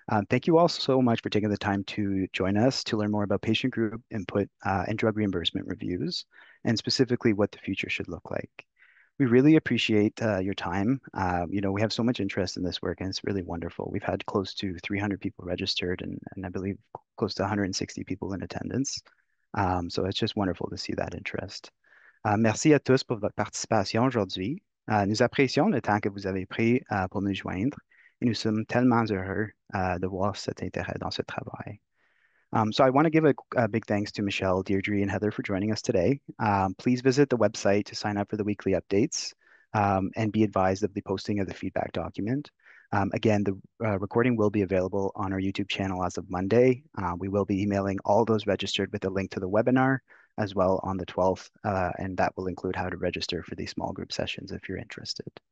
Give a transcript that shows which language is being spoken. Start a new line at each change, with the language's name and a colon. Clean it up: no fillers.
English: Thank you all so much for taking the time to join us to learn more about patient group input and drug reimbursement reviews, and specifically what the future should look like. We really appreciate your time. We have so much interest in this work, and it's really wonderful. We've had close to 300 people registered, and I believe close to 160 people in attendance. So it's just wonderful to see that interest.
French: Merci à tous pour votre participation aujourd'hui. Nous apprécions le temps que vous avez pris pour nous joindre, et nous sommes tellement heureux de voir cet intérêt dans ce travail.
English: So I want to give a big thanks to Michelle, Deirdre, and Heather for joining us today. Please visit the website to sign up for the weekly updates and be advised of the posting of the feedback document. Again, the recording will be available on our YouTube channel as of Monday. We will be emailing all those registered with a link to the webinar as well on the 12th, and that will include how to register for these small group sessions if you're interested.